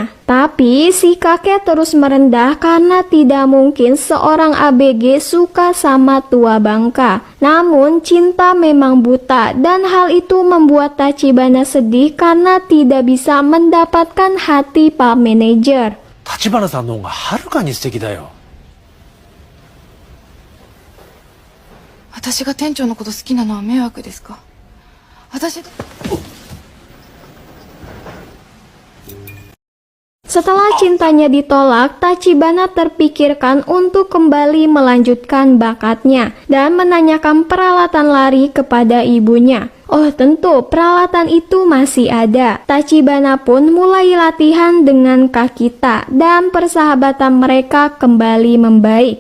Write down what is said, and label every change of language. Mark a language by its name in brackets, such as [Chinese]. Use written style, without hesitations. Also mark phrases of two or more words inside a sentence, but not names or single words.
[Indonesian] Tapi si kakek terus merendah karena tidak mungkin seorang ABG suka sama tua bangka. Namun cinta memang buta dan hal itu membuat Tachibana sedih karena tidak bisa mendapatkan hati Pak Manajer. [Japanese] 立花さんの方がはるかに素敵だよ。私が店長のこと好きなのは迷惑ですか？私 [Indonesian] Setelah cintanya ditolak, Tachibana terpikirkan untuk kembali melanjutkan bakatnya dan menanyakan peralatan lari kepada ibunya. Oh tentu, peralatan itu masih ada. Tachibana pun mulai latihan dengan Kakita dan persahabatan mereka kembali membaik.